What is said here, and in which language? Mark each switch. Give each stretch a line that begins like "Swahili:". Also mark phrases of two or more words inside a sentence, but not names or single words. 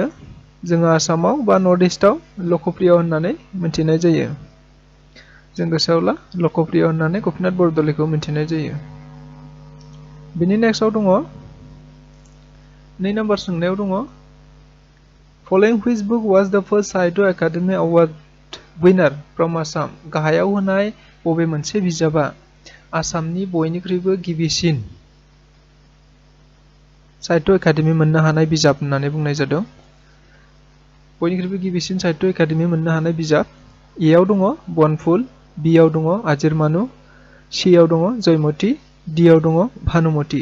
Bodo: जोङो आसामाव बा नर्थ इस्टआव लकप्रिय होननानै मिथिनाय जायो। जों गोसोआवब्ला लकप्रिय होननानै गपिनाथ बरदलैखौ मिथिनाय जायो। बिनि नेक्स्टआव दङ 2 नाम्बार सोंनायाव दङ
English: following which book was the first Sahitya Academy award winner from Assam
Bodo: गाहायाव होनाय बबे मोनसे बिजाबा आसामनि बयनिख्रुइबो गिबिसिन साहित्य एकाडेमि मोननो हानाय बिजाब होननानै बुंनाय जादों। बयनिख्रुइबो गिबिसिन साहित्य एकाडेमि मोननो हानाय बिजाब एआव दङ बनफुल, बिआव दङ आजिरमानु, सिआव दङ जयमती, डिआव दङ भानुमती।